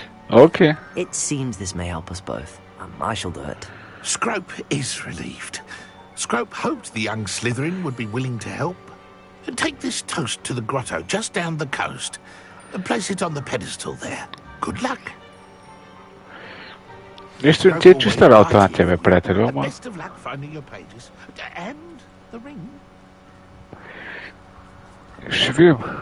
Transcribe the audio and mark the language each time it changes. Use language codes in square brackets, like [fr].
[en] Okay. It seems this may help us both. I shall do it. Scrope is relieved. Scrope hoped the young Slytherin would be willing to help. Take this toast to the grotto just down the coast and place it on the pedestal there. Good luck. [bg] Нищо не ти е чиста работа на тебе, приятелю, ама... [en] Best of luck finding your pages and the ring. [bg] Ще видим.